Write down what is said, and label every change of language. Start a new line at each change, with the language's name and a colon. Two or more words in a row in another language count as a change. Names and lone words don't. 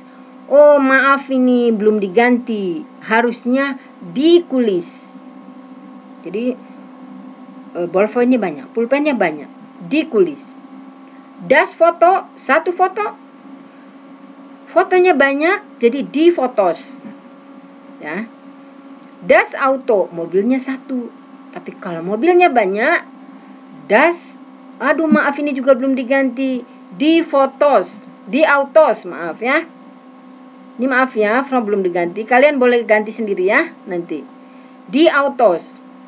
Indonesian: Oh maaf, ini belum diganti, harusnya dikulis. Jadi ballpointnya banyak, pulpennya banyak, dikulis.
German: Das foto,
Indonesian: satu foto, fotonya banyak, jadi
German: di fotos. Ya. Das auto,
Indonesian: mobilnya satu. Tapi kalau mobilnya banyak, das, aduh maaf ini juga belum diganti,
German: di fotos, di autos,
Indonesian: maaf ya. Ini maaf ya, from belum diganti. Kalian boleh ganti sendiri ya nanti.
German: Di autos.